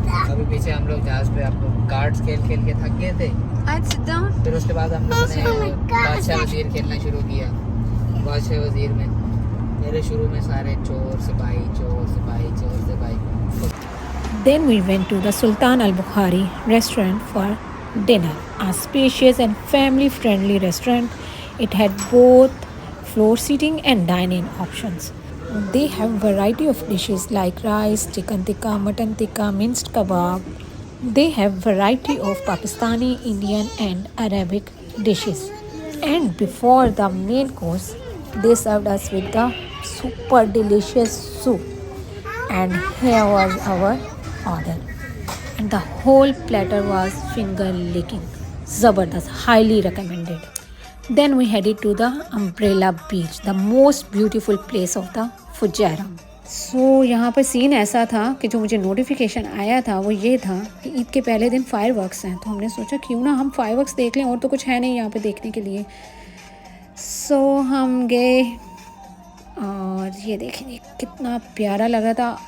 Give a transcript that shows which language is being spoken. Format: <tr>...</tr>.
<hi>अभी पीछे हम लोग जहाज पे आप लोग कार्ड्स खेल खेल के थक गए थे, फिर उसके बाद हम लोगों ने बादशाह वजीर खेलना शुरू किया। बादशाह वजीर में मेरे शुरू में सारे चोर सिपाही चोर सिपाही चोर सिपाही।</hi> <en>Then we went to the Sultan Al Bukhari restaurant for dinner, a spacious and family-friendly restaurant. It had both floor seating and dine-in options. They have variety of dishes like rice, chicken tikka, mutton tikka, minced kebab. They have variety of Pakistani, Indian and Arabic dishes. And before the main course, they served us with the super delicious soup. And here was our order. And the whole platter was finger licking. Zabardast, highly recommended. Then we headed to the Umbrella Beach, the most beautiful place of the Fujairah.</en> <hi>So यहाँ पर scene ऐसा था कि जो मुझे notification आया था वो ये था कि ईद के पहले दिन फायरवर्क्स हैं, तो हमने सोचा क्यों ना हम फायरवर्क्स देख लें, और तो कुछ है नहीं यहाँ पे देखने के लिए। सो हम गए और ये देखेंगे कितना प्यारा लग रहा था।</hi>